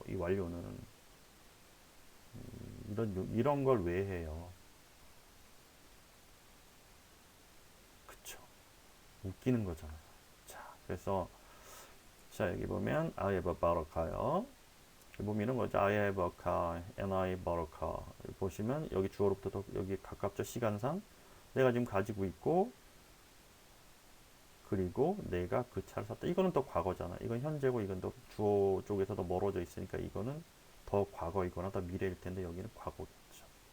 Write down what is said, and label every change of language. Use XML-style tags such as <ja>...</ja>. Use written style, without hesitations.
<ko>이 완료는. 이런 걸 왜 해요? 그쵸. 웃기는 거잖아요. 자, 그래서 자 여기 보면</ko> <en>I have a bottle car</en> <ko>요. 보면 이런 거죠.</ko> <en>I have a car and I bought a car.</en> <ko>보시면 여기 주어로부터 여기 가깝죠. 시간상 내가 지금 가지고 있고 그리고 내가 그 차를 샀다. 이거는 또 과거잖아. 이건 현재고 이건 또 주어 쪽에서 더 멀어져 있으니까 이거는 더 과거이거나 더 미래일 텐데 여기는 과거겠죠.</ko>